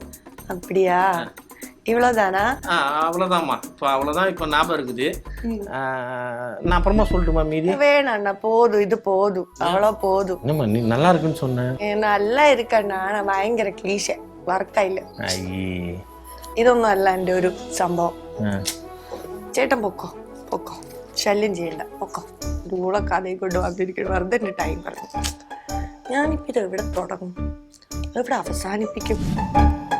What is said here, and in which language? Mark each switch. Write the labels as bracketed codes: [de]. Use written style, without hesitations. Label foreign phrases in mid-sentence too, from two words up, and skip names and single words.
[ta] அப்படியா? இவ்வளவுதானா? அவ்வளவுதான்மா. அவ்வளவுதான் இப்ப ஞாபகம் இருக்குது. நான் அப்புறமா சொல்லட்டுமா மீதி? வேணாண்ணா, போதும், இது போதும், அவ்வளவு போதும். என்னம்மா நீ நல்லா இருக்குன்னு சொன்ன? நல்லா இருக்கண்ணா, நான் பயங்கர கிளீஷே, வர்க்கா இல்ல. [ml] ഇതൊന്നും അല്ല എൻ്റെ ഒരു സംഭവം. ചേട്ടൻ പൊക്കോ പൊക്കോ, ശല്യം ചെയ്യണ്ട, പൊക്കോ. കൂടെ കഥയിൽ കൊണ്ട് വന്നിരിക്കണം, വെറുതെ എൻ്റെ ടൈം പറഞ്ഞു. ഞാനിപ്പോൾ ഇത് എവിടെ തുടങ്ങും, എവിടെ അവസാനിപ്പിക്കും?